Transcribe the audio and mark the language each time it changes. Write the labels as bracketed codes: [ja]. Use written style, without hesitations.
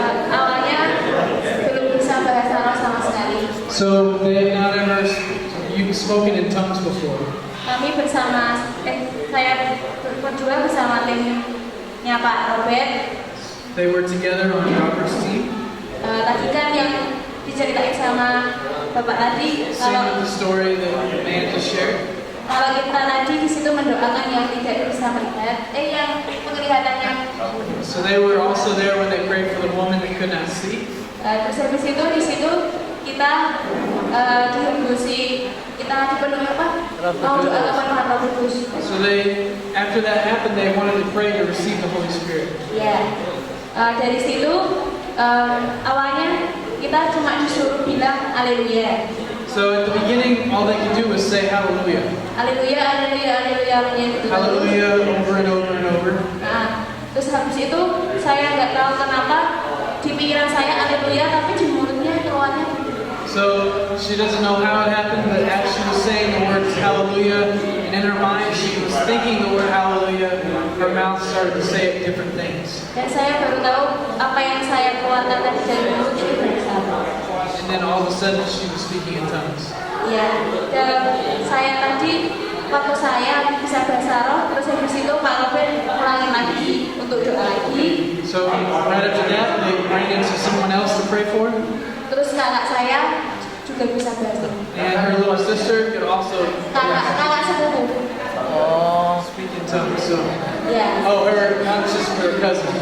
[id] Awalnya belum bisa bahasa Arab sama sekali. [en] So they had not ever spoken in tongues before. [id] Kami saya berdua bersama timnya Pak Robert. [en] They were together on Robert's team. [id] Tadi kan yang diceritain sama Bapak tadi, [en] Same with the story that the man just shared. [id] kalau kita tadi di situ mendoakan yang tidak bisa melihat, yang penglihatannya. [en] So they were also there when they prayed for the woman that could not see. [id] Terus habis itu di situ kita dihembusi, kita dipenuhi apa? Mau doa kepenuhan Roh Kudus. [en] So after that happened, they wanted to pray to receive the Holy Spirit. [id] Ya, dari situ awalnya kita cuma disuruh bilang Haleluya. [en] So at the beginning, all they could do was say Hallelujah. [id] Haleluya, Haleluya, Haleluya, gitu. [en] Hallelujah over and over and over. [id] Nah, terus habis itu saya nggak tahu kenapa di pikiran saya Haleluya, tapi di mulutnya keluarnya. [en] So she doesn't know how it happened, but as she was saying the words Hallelujah, and in her mind she was thinking the word Hallelujah, her mouth started to say different things. [id] Dan saya baru tahu apa yang saya keluarkan tadi dari mulut itu bahasa. [en] And then all of a sudden she was speaking in tongues. [id] Ya, dan saya tadi waktu saya bisa bahasa roh, terus habis itu Pak Robert ulangin lagi untuk doa lagi. [en] So right after that, they ran into someone else to pray for. [id] Terus kakak saya juga bisa bahasa. [en] And her little sister could also [id] Kakak sepupu. [en] speak in tongues. So, [id] Ya. [en] oh, her not sister, her cousin.